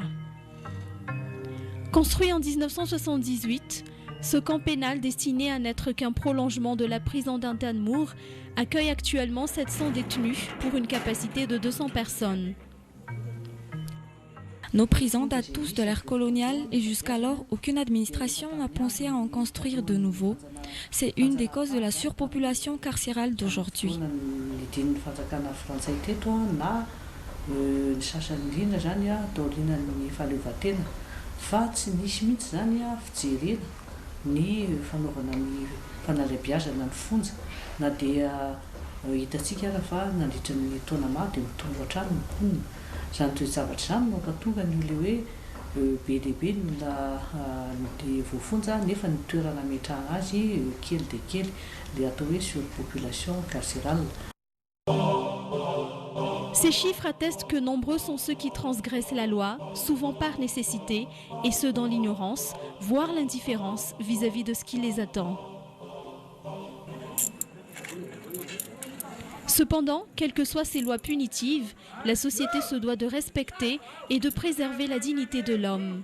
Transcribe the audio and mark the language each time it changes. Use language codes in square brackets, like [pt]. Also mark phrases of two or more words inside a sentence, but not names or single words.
[fr] Construit en 1978, ce camp pénal destiné à n'être qu'un prolongement de la prison d'Intanmour accueille actuellement 700 détenus pour une capacité de 200 personnes. Nos prisons datent tous de l'ère coloniale et jusqu'alors, aucune administration n'a pensé à en construire de nouveaux. C'est une des causes de la surpopulation carcérale d'aujourd'hui. [mg] ny sasany indrindra zany a taorianany fahaleovantena fa tsy nisy mihitsy zany a fijerena ny fanaovana ny fanalabiazana ny fonja na dia hitantsika ara fa nandritra ny taona maro dia mitombo hatrany ny mponina zany toezavatra zany mampatonga ny le hoe be lehibe na de voafonja nefa ny toerana ametrahana azy kely de kely le atao hoe [fr] surpopulation carcérale. Ces chiffres attestent que nombreux sont ceux qui transgressent la loi, souvent par nécessité, et ceux dans l'ignorance, voire l'indifférence vis-à-vis de ce qui les attend. Cependant, quelles que soient ces lois punitives, la société se doit de respecter et de préserver la dignité de l'homme.